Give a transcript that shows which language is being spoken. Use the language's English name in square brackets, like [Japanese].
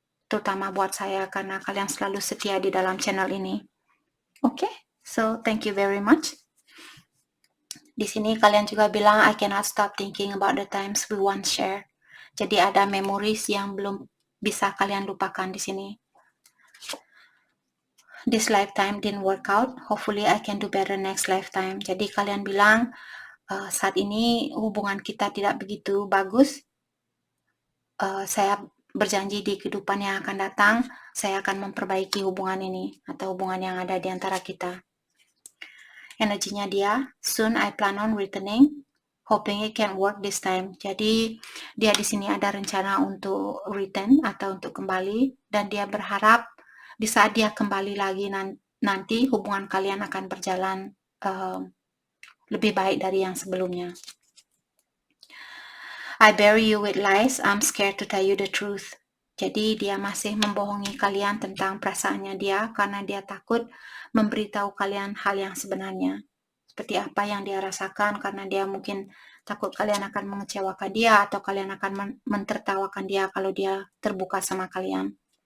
[Indonesian] Terutama buat saya karena kalian selalu setia di dalam channel ini. Oke? [English] So, thank you very much. [Indonesian] Di sini kalian juga bilang, [English] I cannot stop thinking about the times we once share. [Indonesian] Jadi ada memories yang belum bisa kalian lupakan di sini. [English] This lifetime didn't work out. Hopefully I can do better next lifetime. [Indonesian] Jadi kalian bilang, saat ini hubungan kita tidak begitu bagus. Saya berjanji di kehidupan yang akan datang, saya akan memperbaiki hubungan ini atau hubungan yang ada di antara kita. Energinya dia, [English] soon I plan on returning, hoping it can work this time. [Indonesian] Jadi dia di sini ada rencana untuk return atau untuk kembali, dan dia berharap di saat dia kembali lagi nanti hubungan kalian akan berjalan lebih baik dari yang sebelumnya. [English] I bury you with lies, I'm scared to tell you the truth. [Indonesian] Jadi dia masih membohongi kalian tentang perasaannya dia karena dia takut memberitahu kalian hal yang sebenarnya. Seperti apa yang dia rasakan, karena dia mungkin takut kalian akan mengecewakan dia atau kalian akan mentertawakan dia kalau dia terbuka sama kalian.